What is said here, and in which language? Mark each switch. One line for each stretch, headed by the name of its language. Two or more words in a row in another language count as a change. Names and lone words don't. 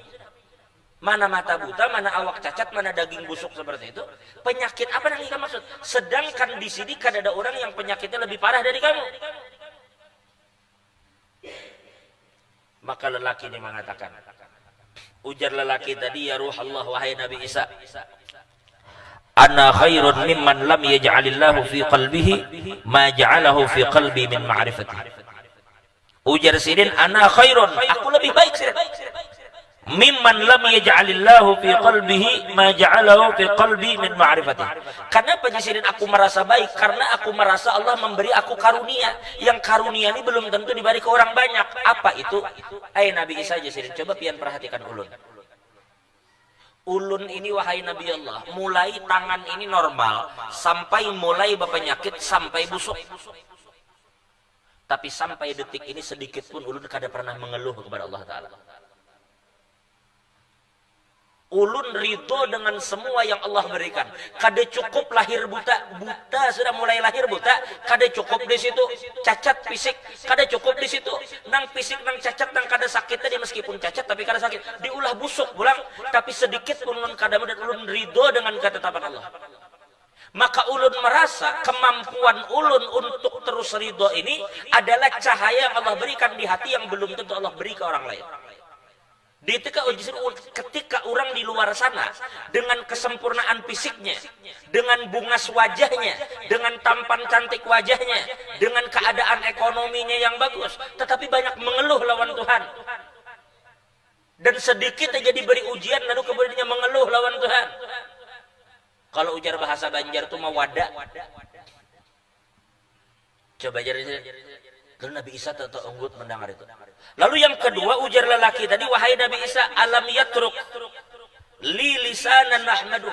Indonesian: Mana mata buta, mana awak cacat, mana daging busuk seperti itu. Penyakit apa yang ikam maksud? Sedangkan di sini kan ada orang yang penyakitnya lebih parah dari kamu. Maka lelaki ini mengatakan, ujar lelaki tadi,
Arabic: يا روح الله,
Indonesian: wahai Nabi Isa,
Arabic: أنا خير ممن لم يجعل الله في قلبه ما جعله في قلبي من معرفته.
Indonesian: Ujar Sidin,
Arabic: أنا خير,
Indonesian: aku lebih baik Sidin,
Arabic: ممن لم يجعل الله في قلبه ما جعله في قلبي من معرفته.
Indonesian: Karena Sidin aku merasa baik karena aku merasa Allah memberi aku karunia, yang karunia ini belum tentu diberi ke orang banyak. Apa itu? Nabi Isa aja Sidin, coba pian perhatikan ulun. Ulun ini wahai Nabi Allah, mulai tangan ini normal, sampai mulai berpenyakit, sampai busuk. Tapi sampai detik ini sedikit pun ulun kada pernah mengeluh kepada Allah Ta'ala. Ulun ridho dengan semua yang Allah berikan. Kada cukup lahir buta, sudah mulai lahir buta, kada cukup di situ.
Banjar: Cacat fisik, kada cukup di situ. Nang fisik, nang cacat, nang kada sakit tadi, meskipun cacat tapi kada sakit. Diulah busuk pulang, tapi sedikit pun ulun kada dan ulun ridho dengan ketetapan Allah.
Indonesian: Maka ulun merasa kemampuan ulun untuk terus ridho ini adalah cahaya yang Allah berikan di hati yang belum tentu Allah beri ke orang lain. Ketika orang di luar sana dengan kesempurnaan fisiknya, dengan bungas wajahnya, dengan tampan cantik wajahnya, dengan keadaan ekonominya yang bagus, tetapi banyak mengeluh lawan Tuhan. Dan sedikit aja diberi ujian lalu kemudian mengeluh lawan Tuhan. Kalau ujar bahasa Banjar itu mau wadah. Coba jadi. Lalu Nabi Isa tetap unggut mendengar itu. Lalu yang kedua ujar lelaki tadi, wahai Nabi Isa,
Arabic: ألم يترك لي لسانا نحمده.